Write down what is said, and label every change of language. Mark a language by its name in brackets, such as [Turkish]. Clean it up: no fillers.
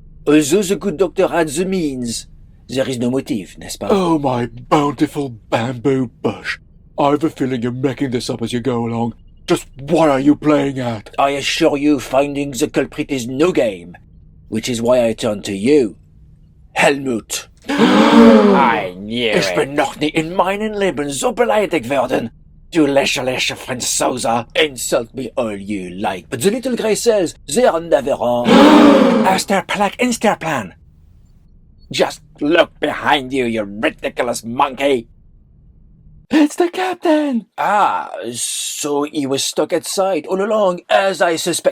[English] Although the good doctor had the means, there is no motive, [French] n'est-ce pas? [English] Oh, my bountiful bamboo bush. I have a feeling you're making this up as you go along. Just what are you playing at? I assure you finding the culprit is no game, which is why I turn to you, Helmut. I knew it. [German] Ich bin noch nie in meinem Leben so beleidigt werden. Du lächerliche Franzose. [English] Insult me all you like, but the little grey says they're never wrong. Asterplak Insterplan. Just look behind you, you ridiculous monkey. It's the captain! So he was stuck outside all along, as I suspect.